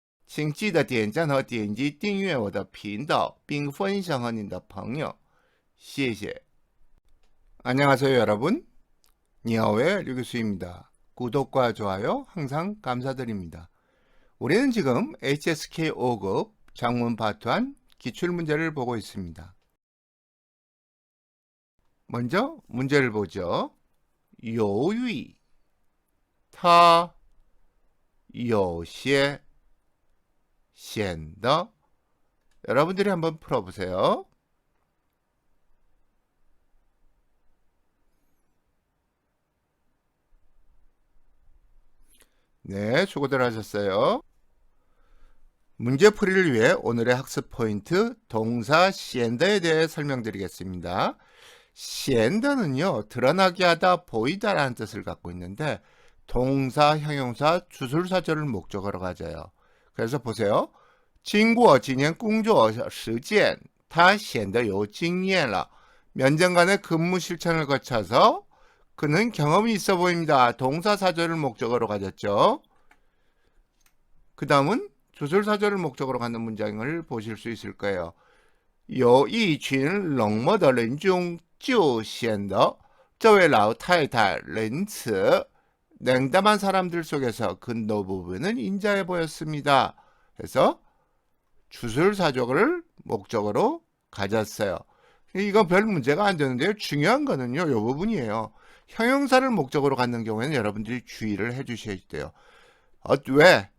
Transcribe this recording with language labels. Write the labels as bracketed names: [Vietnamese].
[Chinese] 请记得点赞和点击订阅我的频道，并分享和你的朋友。谢谢。 [Korean] 안녕하세요 여러분. 니하오의 류교수입니다. 구독과 좋아요 항상 감사드립니다. 우리는 지금 HSK 5급 장문 파트 1 기출문제를 보고 있습니다. 먼저 문제를 보죠. [Chinese] 犹豫它有些显得 [Korean] 여러분들이 한번 풀어보세요. 네, 수고들 하셨어요. 문제풀이를 위해 오늘의 학습 포인트 동사 시엔더에 대해 설명드리겠습니다. 시엔더는요, 드러나게 하다, 보이다라는 뜻을 갖고 있는데 동사, 형용사, 주술사절을 목적으로 가져요. 그래서 보세요. [Chinese] 经过几年工作实践他显得有经验了. [Korean] 몇 년간의 근무 실천을 거쳐서 그는 경험이 있어 보입니다. 동사 사절을 목적으로 가졌죠. 그 다음은 주술사절을 목적으로 갖는 문장을 보실 수 있을 거예요. [Chinese] 有一群冷漠的人中就显得这位老太太仁慈. [Korean] 냉담한 사람들 속에서 그 노부부는 인자해 보였습니다. 그래서 주술사절을 목적으로 가졌어요. 이건 별 문제가 안 되는데요. 중요한 거는요, 이 부분이에요. 형용사를 목적으로 갖는 경우에는 여러분들이 주의를 해 주셔야 돼요. 왜?